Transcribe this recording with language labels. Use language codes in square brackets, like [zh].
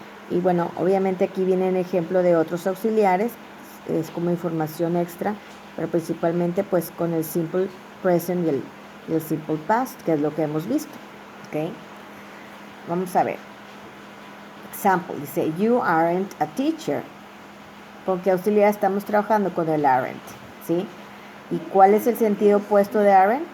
[es] Y bueno, obviamente aquí viene el ejemplo de otros auxiliares, es como información extra, pero principalmente pues con el simple present y el simple past, que es lo que hemos visto, ¿ok? Vamos a ver. [en] Example, dice, you aren't a teacher. [es] ¿Con qué auxiliar estamos trabajando? Con el aren't, ¿sí? ¿Y cuál es el sentido opuesto de aren't?